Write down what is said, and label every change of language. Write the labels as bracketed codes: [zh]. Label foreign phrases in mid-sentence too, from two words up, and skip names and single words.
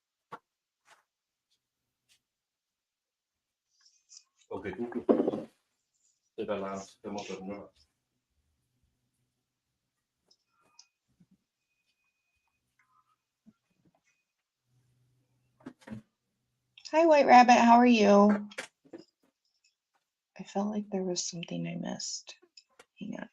[en] Okay, Google. [da] Det der larm, det må være mørkt. [en] Hi, White Rabbit. How are you? I felt like there was something I missed. Hang on.